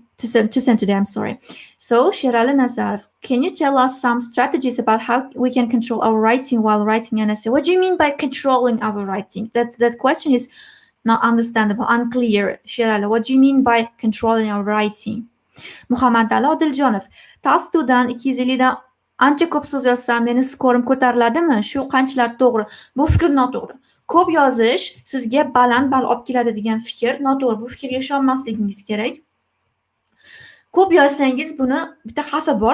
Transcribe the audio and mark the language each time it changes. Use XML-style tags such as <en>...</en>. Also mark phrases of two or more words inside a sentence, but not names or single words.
<en>To send today, I'm sorry. So, Shirala Nazarov, can you tell us some strategies about how we can control our writing while writing an essay? What do you mean by controlling our writing? That question is not understandable, unclear. Shirala, what do you mean by controlling our writing?</en> <uz>Muhammad Ali Odiljonov, Tolstoydan 250 dan ancha ko'p so'z yozsam meni skorim ko'tariladimi? Shu qanchalar to'g'ri? Bu fikr noto'g'ri. Ko'p yozish sizga baland ball olib keladi degan fikr noto'g'ri. Bu fikrga ishonmasligingiz kerak. Ko'p yozsangiz buni bitta xavfi bor.</uz>